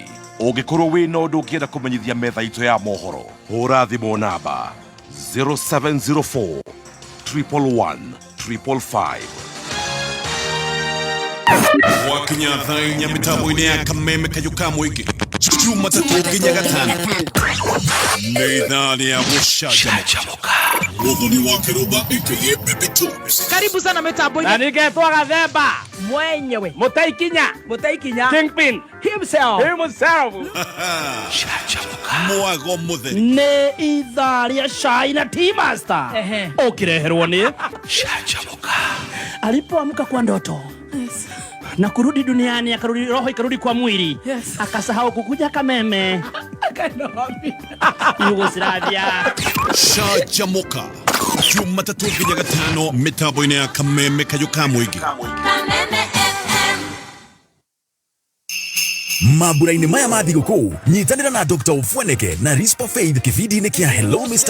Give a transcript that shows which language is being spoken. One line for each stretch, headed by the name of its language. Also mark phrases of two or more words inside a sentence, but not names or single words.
Kikuyu: Ũngĩkorwo wĩna ũndũ ũngĩenda kũmenyithia metha itũ ya mohoro, hũra thimũ namba 0704 111 555. Wakinya thainya mitambo-inĩ ya Kameme Kayũ ka Mũingĩ, Jumatatu nginya Gatano, nĩ ithaa rĩa gũcanjamũka. Mũthoni wa Kĩrũmba aka Baby Jones.
Swahili: Karibu sana mitambo-inĩ.
Kikuyu: Na ningetwa Gathemba mwenyewe Mutaikinya
English: Kingpin himself.
Kikuyu: Mwago mũtheri. Nĩ ithaa rĩa Shai na T-Master ũkĩreherwo nĩ Canjamũka.
Swahili: Alipoamka kwa ndoto na kurudi duniani, akarudi roho ikarudi kwa mwili, akasahau kukuja Kameme, akaenda wapi? Yugoslavia.
Kikuyu: Canjamũka Jumatatu nginya Gatano, mitambo-inĩ ya Kameme Kayũ ka Mũingĩ. Mambura-inĩ maya ma thigũkũ, nyitanĩra na Dr. Ufweneke na Rispa Faith kĩbindi-inĩ kĩa Hello Mr.